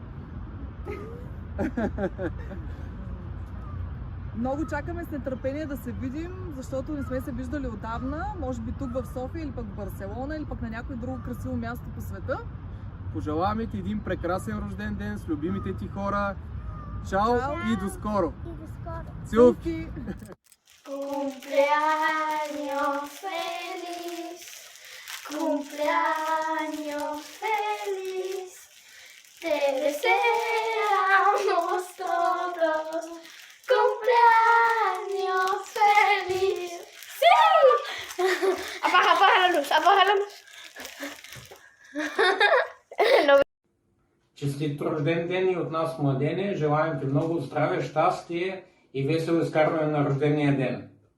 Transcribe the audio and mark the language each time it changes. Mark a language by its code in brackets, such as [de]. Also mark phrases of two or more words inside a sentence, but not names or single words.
[bg] Много чакаме с нетърпение да се видим, защото не сме се виждали отдавна. Може би тук в София, или пък в Барселона, или пък на някое друго красиво място по света. Пожелаваме ти един прекрасен рожден ден с любимите ти хора. Чао и до скоро! И до скоро! Целувки! [es] Cumpleaños feliz, cumpleaños feliz, te deseamos todos, cumpleaños feliz. ¡Sí! Apaga la luz, apaga la luz. [bg] Честит рожден ден и от нас, младене! Желаем ти много здраве, щастие и весело изкарване на рождения ден!